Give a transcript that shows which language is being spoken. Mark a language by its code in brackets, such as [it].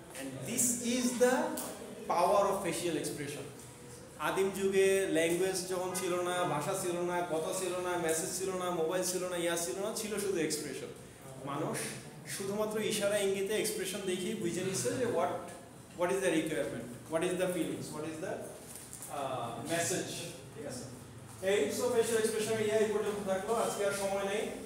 [en] And this is the power of facial expression. [bn] আদিম যুগে language যখন ছিল না, ভাষা ছিল না, কথা ছিল না, মেসেজ ছিল না, মোবাইল ছিল না, ইয়া ছিল না, ছিল শুধু এক্সপ্রেশন। মানুষ শুধুমাত্র ইশারা ইঙ্গিতে এক্সপ্রেশন দেখি বুঝে নিচ্ছে যে [en] what is the requirement, what is the feelings, what is the message, [bn] ঠিক আছে? এই সো ফেশিয়াল এক্সপ্রেশন এই পর্যন্ত থাকলো, আজকে আর সময় নেই।